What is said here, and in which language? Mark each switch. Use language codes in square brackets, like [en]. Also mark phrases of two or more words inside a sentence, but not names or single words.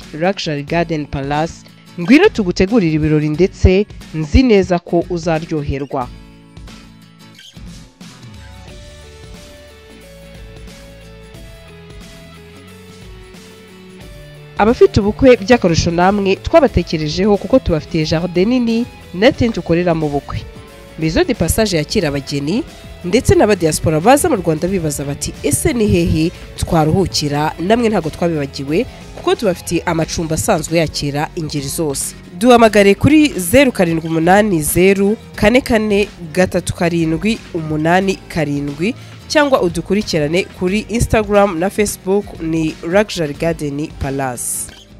[rw] Luxury Garden Palace, ngwino tugutegurira ibirori ndetse nzi neza ko uzaryoherwa. Abafite ubukwe by'akarusho namwe twabatekerejeho kuko tubafitiye jardin nini na tent ukorera mu bukwe. Maison de Passage yakira abageni ndetse n'aba diaspora baza mu Rwanda bibaza bati ese ni hehe twaruhukira, namwe ntago twabibagiwe kuko tubafitiye amacumbi asanzwe yakira ingeri zose. Duhamagare kuri 0780443787 cyangwa udukurikirane kuri Instagram na Facebook ni Luxury Garden Palace.